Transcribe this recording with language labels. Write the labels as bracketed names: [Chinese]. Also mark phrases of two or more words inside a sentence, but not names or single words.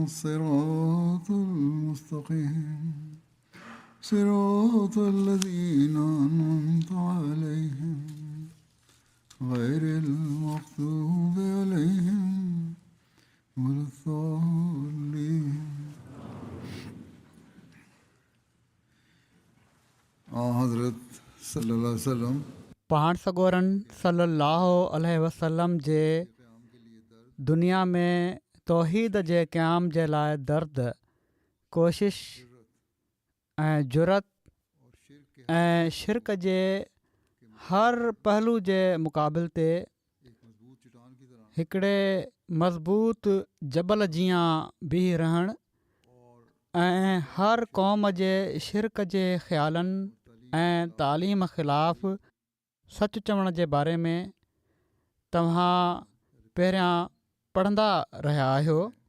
[Arabic] الصراط المستقيم صراط الذين أنعمت عليهم غير المغضوب عليهم ولا الضالين حضرت صلی اللہ علیہ وسلم [Sindhi] पाण सॻोरन [Arabic] صلى الله عليه وسلم [Sindhi] जे दुनिया में तौहीद जे क़याम जे लाइ दर्द, कोशिश ऐं जुरत ऐं शिरक जे हर पहलू जे मुक़ाबिल ते हिकिड़े मज़बूत जबल जीअं बीह रहणु ऐं हर क़ौम जे शिरक जे ख़्यालनि ऐं तालीम ख़िलाफ़ सच चवण जे बारे में तव्हां पहिरियां पढ़ंदा रहिया आहियो।